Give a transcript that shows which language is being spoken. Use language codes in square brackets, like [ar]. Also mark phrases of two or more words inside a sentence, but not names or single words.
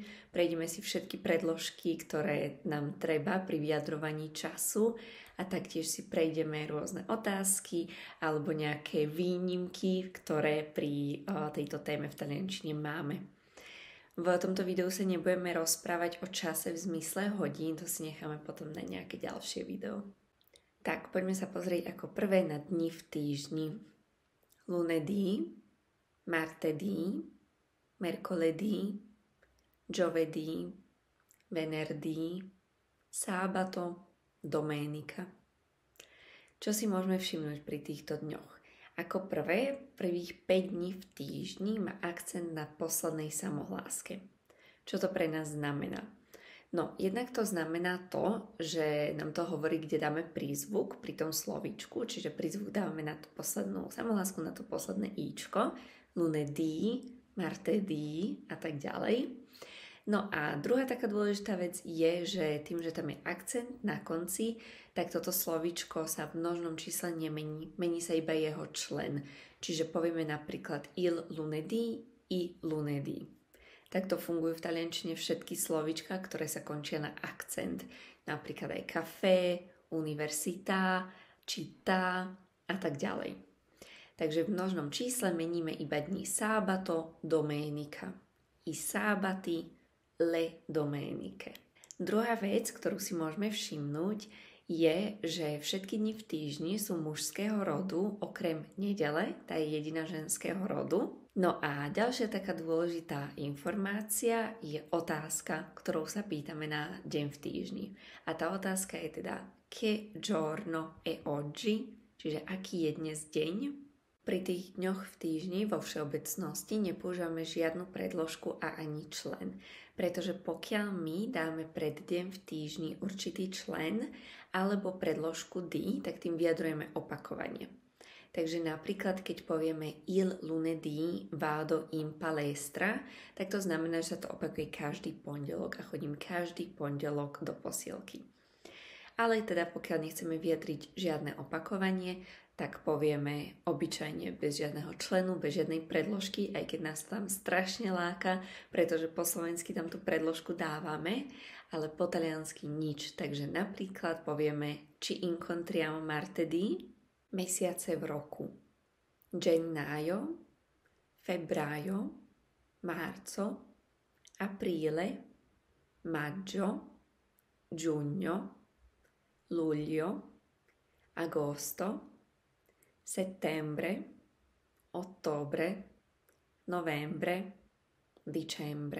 [sk] Prejdeme si všetky predložky, ktoré nám treba pri vyjadrovaní času a taktiež si prejdeme rôzne otázky alebo nejaké výnimky, ktoré pri tejto téme v taliančine máme. V tomto videu sa nebudeme rozprávať o čase v zmysle hodín, to si necháme potom na nejaké ďalšie video. Tak, poďme sa pozrieť ako prvé na dni v týždni. [it] Lunedì, martedì, mercoledì, giovedì, venerdì, sabato, domenica. [sk] Čo si môžeme všimnúť pri týchto dňoch? Ako prvé, prvých 5 dní v týždni má akcent na poslednej samohláske. Čo to pre nás znamená? No, jednak to znamená to, že nám to hovorí, kde dáme prízvuk pri tom slovíčku, čiže prízvuk dávame na tú poslednú samohlásku, na to posledné íčko, [it] lunedì, martedì [sk] a tak ďalej. No a druhá taká dôležitá vec je, že tým, že tam je akcent na konci, tak toto slovíčko sa v množnom čísle nemení, mení sa iba jeho člen. Čiže povieme napríklad [it] il lunedì, i lunedì. [sk] Takto fungujú v taliančine všetky slovíčka, ktoré sa končia na akcent. Napríklad aj [it] café, università, città [sk] a tak ďalej. Takže v množnom čísle meníme iba dni [it] sabato, domenica. I sabati, le domeniche. [sk] Druhá vec, ktorú si môžeme všimnúť, je, že všetky dni v týždni sú mužského rodu, okrem nedele, tá je jediná ženského rodu. No a ďalšia taká dôležitá informácia je otázka, ktorou sa pýtame na deň v týždni. A tá otázka je teda [it] che giorno è oggi, [sk] čiže aký je dnes deň. Pri tých dňoch v týždni vo všeobecnosti nepoužívame žiadnu predložku a ani člen, pretože pokiaľ my dáme pred deň v týždni určitý člen alebo predložku di, tak tým vyjadrujeme opakovanie. Takže napríklad, keď povieme [it] il lunedì vado in palestra, [sk] tak to znamená, že sa to opakuje každý pondelok a chodím každý pondelok do posielky. Ale teda pokiaľ nechceme vyjadriť žiadne opakovanie, tak povieme obyčajne bez žiadneho členu, bez žiadnej predložky, aj keď nás tam strašne láka, pretože po slovensky tam tú predložku dávame, ale po taliansky nič. Takže napríklad povieme [it] ci incontriamo martedì, [sk] mesiace v roku, [it] gennaio, febbraio, marzo, aprile, maggio, giugno, luglio, agosto, settembre, ottobre, novembre, dicembre.